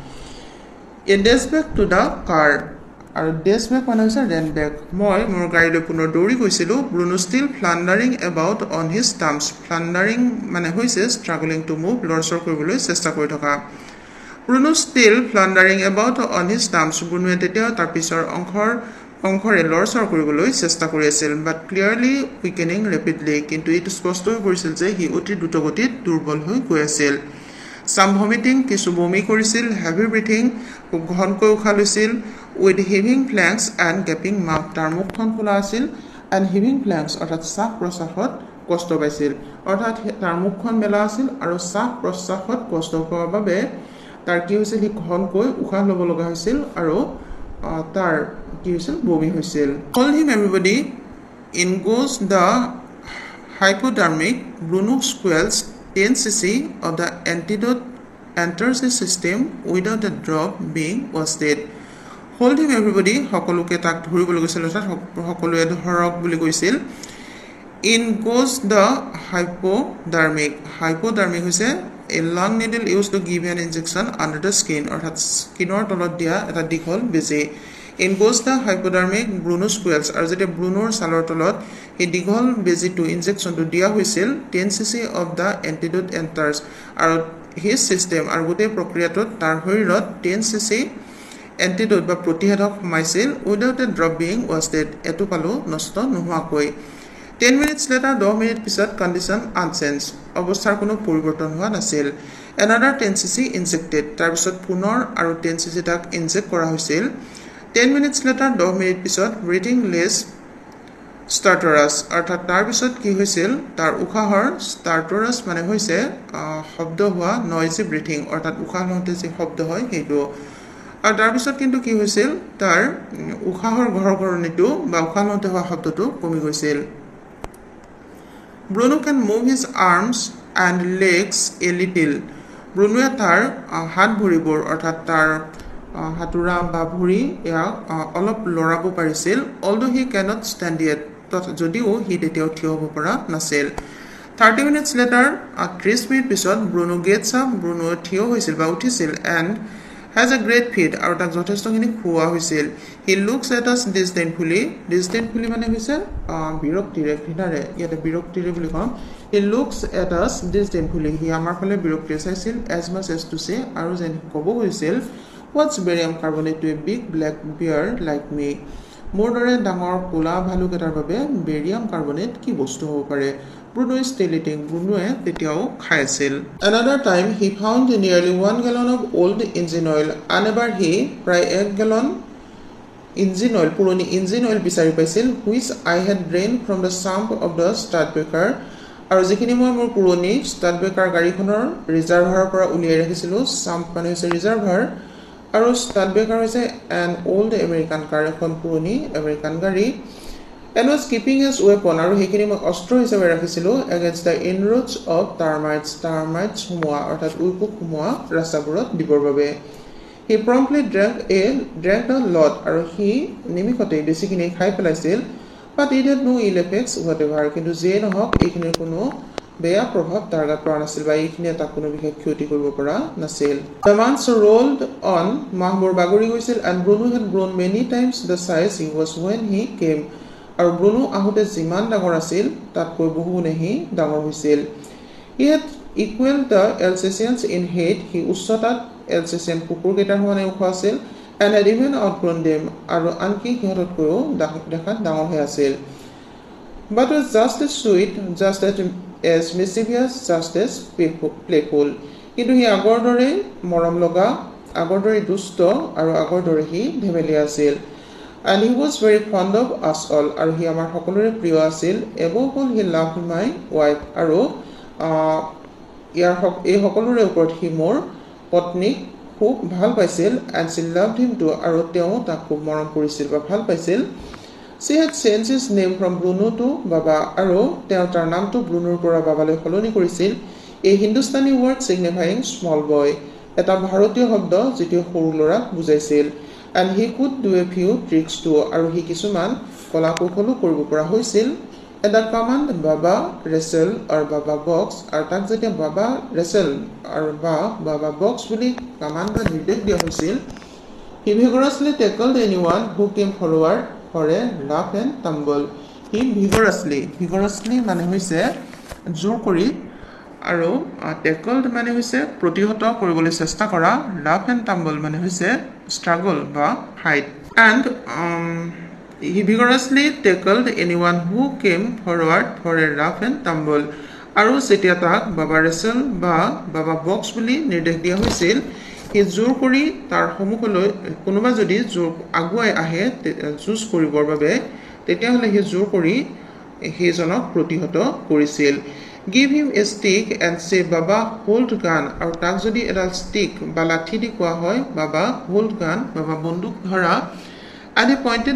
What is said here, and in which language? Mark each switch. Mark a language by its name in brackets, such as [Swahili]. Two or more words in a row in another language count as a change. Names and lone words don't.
[English] a dash back to the car [Assamese] আৰু [English] dash back [Assamese] মানে হৈছে [English] ran back [Assamese] মই মোৰ গাড়ীলৈ পুনৰ দৌৰি গৈছিলোঁ [English] Bruno still floundering about on his terms floundering [Assamese] মানে হৈছে [English] struggling to move [Assamese] লৰচৰ কৰিবলৈ চেষ্টা কৰি থকা [English] Bruno still floundering about on his terms [Assamese] ব্ৰুনোৱে তেতিয়া তাৰ পিছৰ অংশৰে লৰচৰ কৰিবলৈ চেষ্টা কৰি আছিল [English] but clearly weakening rapidly [Assamese] কিন্তু এইটো স্পষ্ট হৈ পৰিছিল যে হি অতি দ্ৰুতগতিত দুৰ্বল হৈ গৈ আছিল Some [English] vomiting [Assamese] কিছু বমি কৰিছিল [English] heavy breathing [Assamese] ঘনকৈ উশাহ লৈছিল [English] with heaving flanks and gaping mouth [Assamese] তাৰ মুখখন খোলা আছিল [English] and heaving flanks [Assamese] অৰ্থাৎ শ্বাস প্ৰশ্বাসত কষ্ট পাইছিল অৰ্থাৎ তাৰ মুখখন মেলা আছিল আৰু শ্বাস প্ৰশ্বাসত কষ্ট পোৱাৰ বাবে তাৰ কি হৈছিল হি ঘনকৈ উশাহ ল'ব লগা হৈছিল আৰু তাৰ কি হৈছিল বমি হৈছিল [English] Told him everybody in goes the hypodermic Bruno squells 10 cc of the antidote enters the system without a drop being wasted. Hold him everybody [Assamese] সকলোকে তাক ধৰিবলৈ গৈছিল অৰ্থাৎ সকলোৱে ধৰক বুলি কৈছিল [English] In goes the hypodermic হৈছে a long needle used to give an injection under the skin [Assamese] অৰ্থাৎ স্কিনৰ তলত দিয়া এটা দীঘল বেজী [English] In goes the hypodermic Bruno squells [Assamese] আৰু যেতিয়া ব্ৰুনোৰ ছালৰ তলত এই দীঘল বেজীটো ইনজেকচনটো দিয়া হৈছিল [English] 10 cc of the antidote enters [Assamese] আৰু [English] his system [Assamese] আৰু গোটেই প্ৰক্ৰিয়াটোত তাৰ শৰীৰত [English] 10 cc antidote [Assamese] বা প্ৰতিষেধক সোমাইছিল [English] without a drop being wasted [Assamese] এটো পালো নষ্ট নোহোৱাকৈ [English] 10 minutes later [Assamese] 10 মিনিট পিছত [English] condition unchanged [Assamese] অৱস্থাৰ কোনো পৰিৱৰ্তন হোৱা নাছিল [English] another 10 cc injected [Assamese] তাৰপিছত পুনৰ আৰু 10 cc তাক ইনজেক্ট কৰা হৈছিল [English] 10 minutes later [Assamese] 10 মিনিট পিছত [English] breathing less [Assamese] starterus অৰ্থাৎ তাৰ পিছত কি হৈছিল তাৰ উশাহৰ starterus মানে হৈছে শব্দ হোৱা [English] noisy breathing [Assamese] অৰ্থাৎ উশাহ লওঁতে যে শব্দ হয় সেইটো আৰু তাৰ পিছত কিন্তু কি হৈছিল তাৰ উশাহৰ ঘৰঘৰণিটো বা উশাহ লওঁতে হোৱা শব্দটো কমি গৈছিল [English] Bruno can move his arms and legs a little. [Assamese] Brunoয়ে তাৰ হাত ভৰিবোৰ অৰ্থাৎ তাৰ হাতুৰা বা ভৰি অলপ লৰাব পাৰিছিল [English] although he cannot stand yet [Assamese] যদিও হি তেতিয়াও থিয় হ'ব পৰা নাছিল [English] 30 minutes later [Assamese] 30 মিনিট পিছত Bruno [English] gets up [Assamese] Bruno থিয় হৈছিল বা উঠিছিল [English] and has a great feat [Assamese] আৰু তাক যথেষ্টখিনি খোৱা হৈছিল [English] he looks at us disdainfully [Assamese] মানে হৈছে বিৰক্তিৰে ঘৃণাৰে ইয়াতে বিৰক্তিৰে বুলি কম [English] he looks at us disdainfully [Assamese] হি আমাৰ ফালে বিৰক্তিৰে চাইছিল [English] as much as to say [Assamese] আৰু যেন ক'ব হৈছিল [English] what's barium carbonate to a big black bear like me [Assamese] মোৰ দৰে ডাঙৰ কোলা ভালুক এটাৰ বাবে বেৰিয়াম কাৰ্বনেট কি বস্তু হ'ব পাৰে [English] Bruno is still eating [Assamese] Brunoয়ে তেতিয়াও খাই আছিল [English] another time he found nearly 1 gallon of old engine oil [Assamese] আনবাৰ হি প্ৰায় 1 gallon [English] engine oil [Assamese] পুৰণি engine oil বিচাৰি পাইছিল [English] which I had drained from the sump of the Stadtbeker [Assamese] আৰু যিখিনি মই মোৰ পুৰণি Stadtbeker গাড়ীখনৰ ৰিজাৰ্ভাৰৰ পৰা উলিয়াই ৰাখিছিলো sump মানে হৈছে ৰিজাৰ্ভাৰ আৰু Stadtbeker হৈছে [English] an old American car [Assamese] এখন পুৰণি আমেৰিকান গাড়ী [English] and was keeping his weapon [Assamese] আৰু হেখিনি মই অস্ত্ৰ হিচাপে ৰাখিছিলো [English] against the inroads of termites [Assamese] হুমুৱা অৰ্থাৎ উইপোক হুমুৱা ৰাস্তাবোৰত দিবৰ বাবে [English] he promptly drank a [Assamese] lot আৰু হি নিমিষতে বেছিখিনি খাই পেলাইছিল [English] but it had no ill effects whatever [Assamese] কিন্তু যে নহওক এইখিনিৰ কোনো বেয়া প্ৰভাৱ তাৰ গাত পৰা নাছিল বা এইখিনি এটা কোনো বিশেষ ক্ষতি কৰিব পৰা নাছিল [English] the months rolled on [Assamese] মাহবোৰ বাগৰি গৈছিল [English] and Bruno had grown many times the size he was when he came [Assamese] আৰু Bruno আহোতে যিমান ডাঙৰ আছিল তাতকৈ বহুগুণেহি ডাঙৰ হৈছিল [English] he had equaled the Alsatians in height [Assamese] he উচ্চতাত Alsatian কুকুৰ কেইটাৰ সমানে ওখ আছিল [English] and had even outgrown them [Assamese] আৰু আনকি সিহঁততকৈও দেখাত ডাঙৰ হৈ আছিল [English] but was just as sweet just as mischievous just as playful [Assamese] কিন্তু হি আগৰ দৰে মৰম লগা আগৰ দৰে দুষ্ট আৰু আগৰ দৰে হি ধেমেলীয়া আছিল [English] and he was very fond of us all [Assamese] আৰু হি আমাৰ সকলোৰে প্ৰিয় আছিল [English] above all he loved my wife [Assamese] আৰু এই সকলোৰে ওপৰত হি মোৰ পত্নীক খুব ভাল পাইছিল [English] and she loved him too [Assamese] আৰু তেওঁ তাক খুব মৰম কৰিছিল বা ভাল পাইছিল [English] she had changed his name from Bruno to [Assamese] Baba আৰু তেওঁ তাৰ নামটো ব্ৰুনোৰ পৰা বাবালৈ সলনি কৰিছিল [English] a Hindustani word signifying small boy [Assamese] এটা ভাৰতীয় শব্দ যিটো সৰু ল'ৰাক বুজাইছিল and [English] he could do a few tricks too [Assamese] আৰু হি কিছুমান কলা কৌশলো কৰিব পৰা হৈছিল [English] and the command Baba wrestle or Baba box [Assamese] আৰু তাক যেতিয়া [English] Baba wrestle আৰু Baba box [Assamese] বুলি কমান্ড বা নিৰ্দেশ দিয়া হৈছিল [English] he vigorously tackled anyone who came forward for a laugh and tumble he vigorously [Assamese] মানে হৈছে জোৰ কৰি আৰু [English] tackled [Assamese] মানে হৈছে প্ৰতিহত কৰিবলৈ চেষ্টা কৰা [English] laugh and tumble [Assamese] মানে হৈছে [English] struggle বা fight and he vigorously tackled anyone who came forward for a laugh and tumble [Assamese] আৰু যেতিয়া তাক Baba wrestle বা Baba box বুলি নিৰ্দেশ দিয়া হৈছিল হি জোৰ কৰি তাৰ সন্মুখলৈ কোনোবা যদি জোৰ আগুৱাই আহে যুঁজ কৰিবৰ বাবে তেতিয়াহ'লে হি জোৰ কৰি সেইজনক প্ৰতিহত কৰিছিল [English] give him a stick and say Baba hold gun [Assamese] আৰু তাক যদি এটা stick বা লাঠি দি কোৱা হয় [English] Baba hold gun [Assamese] Baba বন্দুক ধৰা [English] and he pointed